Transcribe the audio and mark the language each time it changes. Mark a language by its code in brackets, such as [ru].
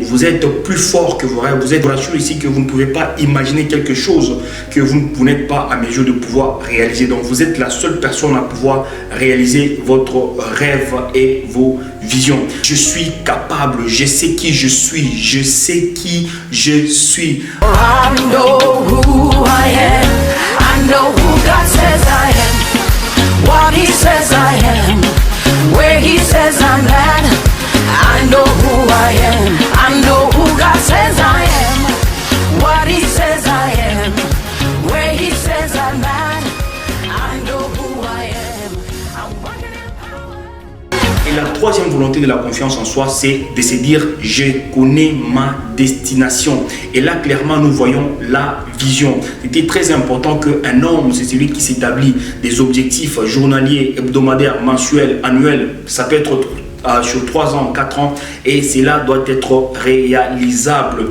[fr] Vous êtes plus fort que vos rêves. Vous êtes rassuré ici que vous ne pouvez pas imaginer quelque chose que vous n'êtes pas à mesure de pouvoir réaliser. Donc vous êtes la seule personne à pouvoir réaliser votre rêve et vos visions. Je suis capable, je sais qui je suis, je sais qui je suis. [en] I know who I am, I know who God says I am, what He says I am, where He says I'm at. I know who I am, I know who God says I am, what He says I am, where He says I'm at. I know who I am, I'm working in power. [fr] Et la troisième volonté de la confiance en soi, c'est de se dire « je connais ma destination ». Et là, clairement, nous voyons la vision. C'était très important qu'un homme, c'est celui qui s'établit des objectifs journaliers, hebdomadaires, mensuels, annuels. Ça peut être sur 3 ans, 4 ans, et cela doit être réalisable.